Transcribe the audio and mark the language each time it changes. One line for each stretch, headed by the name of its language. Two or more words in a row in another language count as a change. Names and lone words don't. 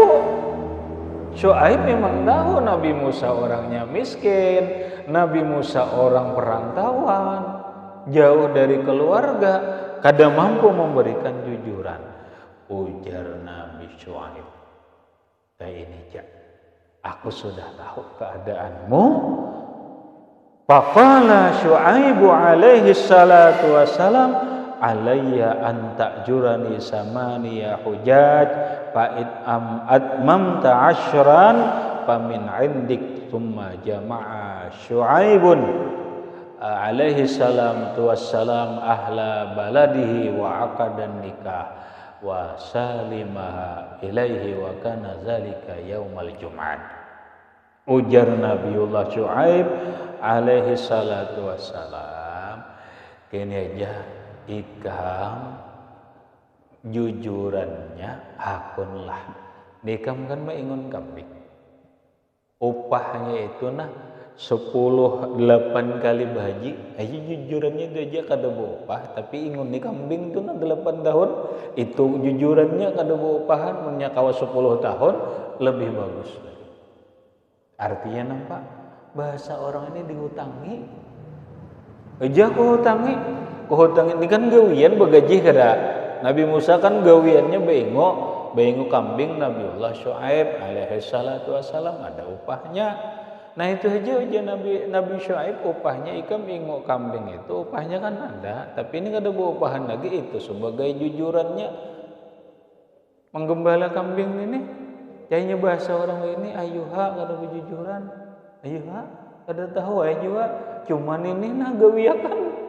Banjar: Syuaib memang tahu Nabi Musa orangnya miskin, Nabi Musa orang perantauan, jauh dari keluarga, kada mampu memberikan jujuran. Ujar Nabi Syuaib, ini jak, aku sudah tahu keadaanmu.
Arabic: فقال شعيب عليه الصلاة والسلام على أن تأجرني ثماني حجج فإن أتممت عشرا فمن عندك. ثم جمع شعيب عليه الصلاة والسلام أهل بلده وعقد النكاح وسلمها إليه وكان ذلك يوم الجمعة.
Banjar: Ujar Nabiullah Syuaib
Arabic: عليه الصلاة والسلام,
Banjar: kini aja ikam jujurannya akunlah. Nikam kan maingun kambing, upahnya itu nah 10 8 kali baji aja jujurannya itu aja kada beupah, tapi ingun ni kambing itu nah 8 tahun itu jujurannya kada beupahan, punya kawa 10 tahun lebih bagus. Artinya nampak bahasa orang ini dihutangi aja kuhutangi ini kan gawian bagaji kada. Nabi Musa kan gawiannya bengo kambing. Nabiullah Syuaib
Arabic: عليه الصلاة والسلام
Banjar: ada upahnya. Nah itu aja Nabi Syuaib upahnya ikam ingo kambing itu upahnya kan ada, tapi ini kada upahan lagi itu sebagai jujurannya menggembala kambing ini. Jadinya bahasa orang ini ayuha kada berjujuran, ayuha kada tahu aja juga, cuman ini nah gawiakan.